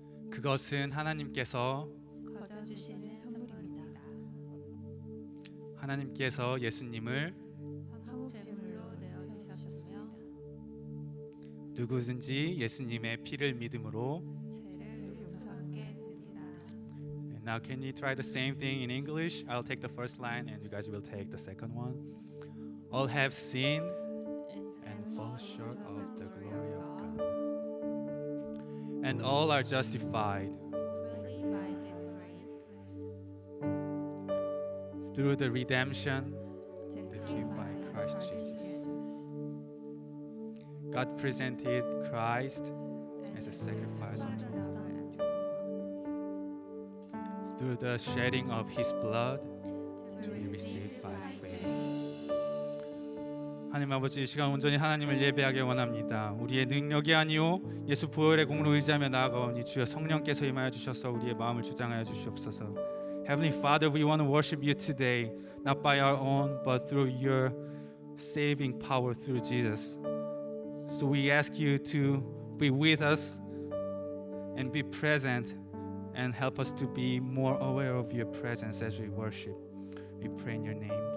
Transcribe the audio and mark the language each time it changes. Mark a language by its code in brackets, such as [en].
[ko] 그것은 하나님께서 거저 주시는 선물입니다. 하나님께서 예수님을 화목제물로 내어 주셨으며 누구든지 예수님의 피를 믿음으로. 죄를 용서하게 됩니다. [en] Now can you try the same thing in English? I'll take the first line and you guys will take the second one. All have sinned and fall short of the glory of God. And all are justified Freely by His grace, through the redemption to that came by by Christ Jesus. God presented Christ as a sacrifice unto us. Through the shedding of His blood to be received by faith. [ko] 하나님 아버지, 이 시간 온전히 하나님을 예배하기 원합니다. 우리의 능력이 아니요 예수 부활의 공로 의지하며 나아가오니 주여 성령께서 임하여 주셔서 우리의 마음을 주장하여 주시옵소서. [en] Heavenly Father, we want to worship you today, not by our own, but through your saving power through Jesus. So we ask you to be with us and be present and help us to be more aware of your presence as we worship. We pray in your name.